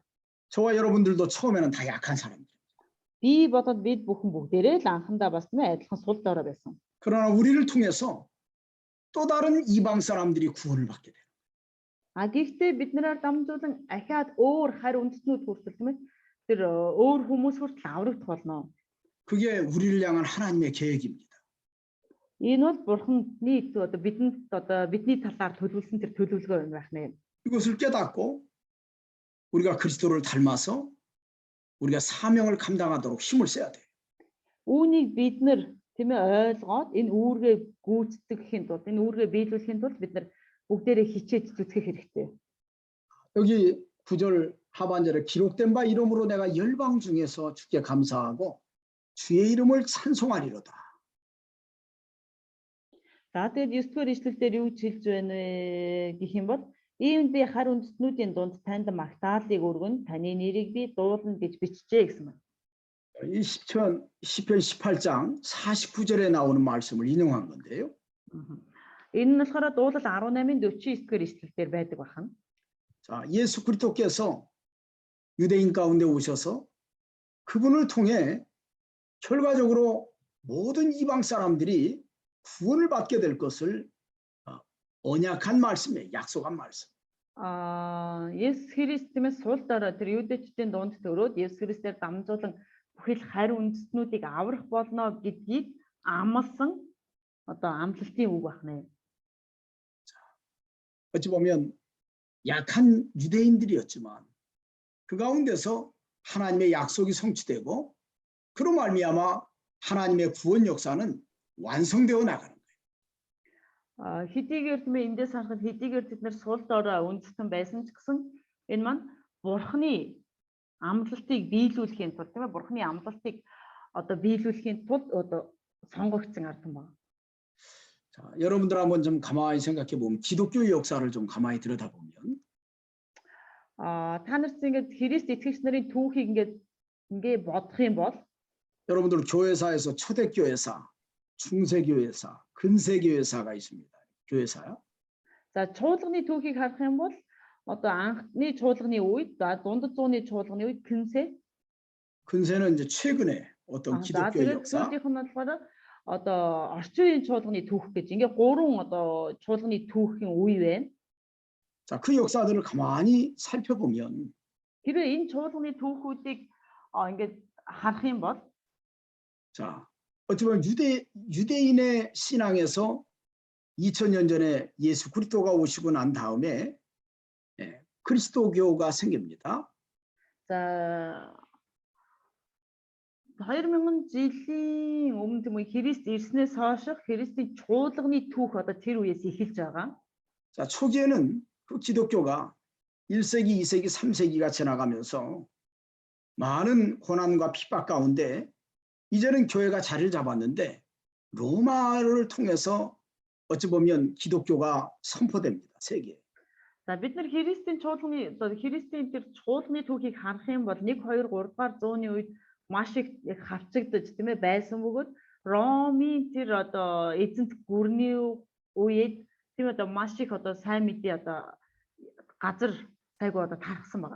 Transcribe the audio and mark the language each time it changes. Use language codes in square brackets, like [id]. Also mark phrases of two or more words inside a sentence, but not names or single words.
[ko] 저와 여러분들도 처음에는 다 약한 사람들. [mn] Би бодоод бид бүхэн бүгдээрээ л анхандаа бас нэ адилхан сул дорой байсан. [ko] 그러나 우리를 통해서 또 다른 이방 사람들이 구원을 받게 돼요. [mn] А гэхдээ биднээр дамжуулан ахаад өөр харь үндэстнүүд хүртэл тийм ээ тэр өөр хүмүүс хүртэл аврагдах болно. [ko] 그게 우리를 향한 하나님의 계획입니다. [mn] Энэ бол бурханы одоо бидний талаар төлөвлөсөн тэр төлөвлөгөө юм байх нэ. [ko] 이것을 깨닫고 우리가 그리스도를 닮아서 우리가 사명을 감당하도록 힘을 써야 돼요. [mn] Үүнийг бид нар тийм ээ ойлгоод энэ үүргээ гүйцэтгэхийн тулд энэ үүргээ биелүүлэхийн тулд бид нар бүгдээрээ хичээж зүтгэх хэрэгтэй. [ko] 여기 9절 하반절에 기록된 바 이름으로 내가 열방 중에서 주께 감사하고 주의 이름을 찬송하리로다. [mn] За тэгээд 9-р ишлэлдэр юу хэлж байна вэ гэх юм бол иймд би хар үндэстнүүдийн дунд танд магтаалыг өргөн таны нэрийг би дуулна гэж бичжээ гэсэн байна. [ko] 이 시편 18장 49절에 나오는 말씀을 인용한 건데요. [mn] Энэ нь болохоор дуулал 18-ын 49-р ишлэлдэр байдаг байна. [ko] 자, 예수 그리스도께서 유대인 가운데 오셔서 그분을 통해 결과적으로 모든 이방 사람들이 구원을 받게 될 것을 언약한 말씀이에요. 약속한 말씀. [mn] Есүс Христээс сул дорой тэр юудэчдийн дунд төрөөд Есүс Христээр дамжуулан бүхэл харь үндэстнүүдийг аврах болно гэдгийг амласан одоо амлалтын үг байна. [ko] 어찌 보면 약한 유대인들이었지만 그 가운데서 하나님의 약속이 성취되고 그로 말미암아 하나님의 구원 역사는 완성되어 나가는 거예요. [mn] Хэдийгээр тийм эндээс харахад хэдийгээр бид нар сул дорой үндэстэн байсан ч гэсэн энэ маань бурхны амлалтыг биелүүлэхийн тулд тийм ээ бурхны амлалтыг одоо биелүүлэхийн тулд одоо сонгогдсон ард юм байна. [ko] 자, 여러분들 한번 좀 가만히 생각해 보면 기독교의 역사를 좀 가만히 들여다보면 [mn] та нарт ингээд Христ итгэгч нарын түүхийг ингээ бодох юм бол [ko] 여러분들 교회사에서 초대교회사, 중세교회사, 근세교회사가 있습니다. 교회사요. [mn] За чуулганы түүхийг харах юм бол одоо анхны чуулганы үед дундад зууны чуулганы үед [ko] 근세는 이제 최근에 어떤 기독교의 역사. [mn] сүүлийнх нь болохоор одоо орчин үеийн чуулганы түүх гэж ингээ гурван одоо чуулганы түүхийн үе байна. [ko] 자, 그 역사들을 가만히 살펴보면 [mn] Хэрвээ энэ чуулганы түүхүүдийг ингээ харах юм бол [ko] 자, 어찌 보면 유대인의 신앙에서 2000년 전에 예수 그리스도가 오시고 난 다음에 그리스도교가 생깁니다. [mn] за 2000 жилийн өмнө тийм үү Христ ирснээс хойш Христийн чуулганы түүх одоо тэр үеэс эхэлж байгаа. [ko] 자, 초기에는 그 기독교가 1세기, 2세기, 3세기가 지나가면서 많은 고난과 핍박 가운데 이제는 교회가 자리를 잡았는데 로마를 통해서 어찌 보면 기독교가 선포됩니다. 세계에. [mn] За бид нар Христийн чуулганы одоо Христийн тэр чуулганы түүхийг харах юм бол 1 2 3 дугаар зууны үед маш их хавчагдаж тийм ээ байсан бөгөөд Ромын тэр одоо эзэнт гүрний үед тийм одоо маш их одоо сайн мэдээ одоо газар сайгүй одоо тархсан байгаа.